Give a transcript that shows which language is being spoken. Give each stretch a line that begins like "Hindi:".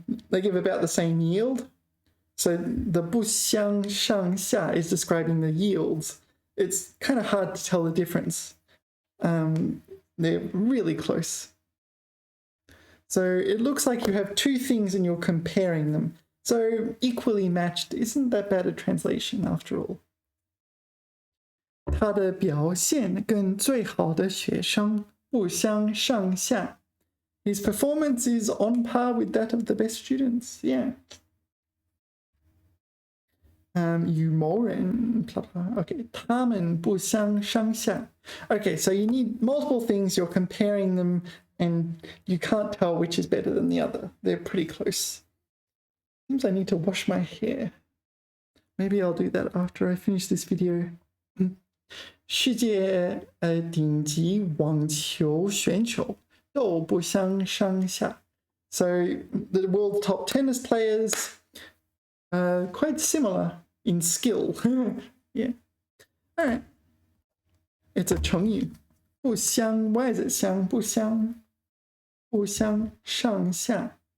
English: They give about the same yield. So the 不相上下 is describing the yields. It's kind of hard to tell the difference. They're really close. So it looks like you have two things and you're comparing them. So equally matched isn't that bad a translation after all.
Chinese: 他的表现跟最好的学生不相上下.
English: His performance is on par with that of the best students. Yeah.
Chinese: 与某人 okay, 他们不相上下.
English: Okay, so you need multiple things, you're comparing them, and you can't tell which is better than the other. They're pretty close. Seems I need to wash my hair. Maybe I'll do that after I finish this video.
Chinese: 世界顶级网球选手都不相上下.
English: So the world top tennis players are quite similar in skill. Yeah. All right. It's a 成语. 不相, why is it 相?
Chinese: 不相上下.